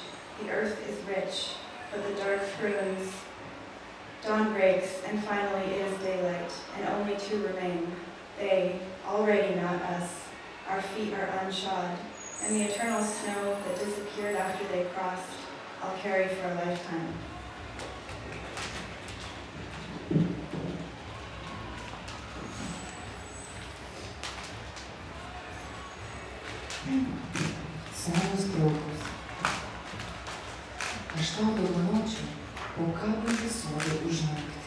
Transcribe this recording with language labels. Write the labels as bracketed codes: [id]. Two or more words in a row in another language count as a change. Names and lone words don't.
[en] The earth is rich, but the dark prunes. Dawn breaks, and finally it is daylight, and only two remain. They, already not us. Our feet are unshod, and the eternal snow that disappeared after they crossed, I'll carry for a lifetime. [lt] Senos draugos. Aš tau dovanočiau, o ką baigi sodai už naktį.